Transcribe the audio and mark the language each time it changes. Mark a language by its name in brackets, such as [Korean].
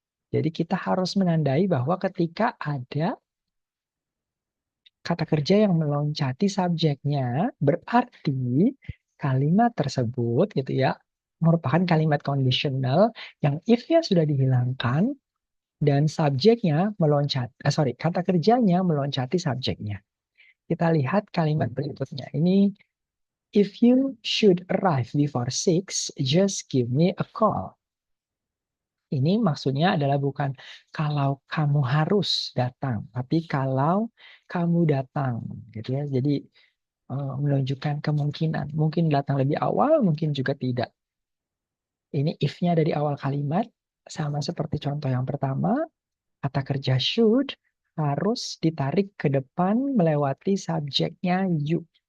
[Indonesian] Jadi kita harus menandai bahwa ketika ada kata kerja yang meloncati subjeknya, berarti kalimat tersebut gitu ya merupakan kalimat conditional yang if-nya sudah dihilangkan dan subjeknya kata kerjanya meloncati subjeknya. Kita lihat kalimat berikutnya. [English] Ini, if you should arrive before 6, just give me a call. [Indonesian] Ini maksudnya adalah bukan kalau kamu harus datang, tapi kalau kamu datang, gitu ya. Jadi menunjukkan kemungkinan, mungkin datang lebih awal, mungkin juga tidak. Ini if-nya dari awal kalimat, sama seperti contoh yang pertama, kata kerja should harus ditarik ke depan melewati subjeknya you.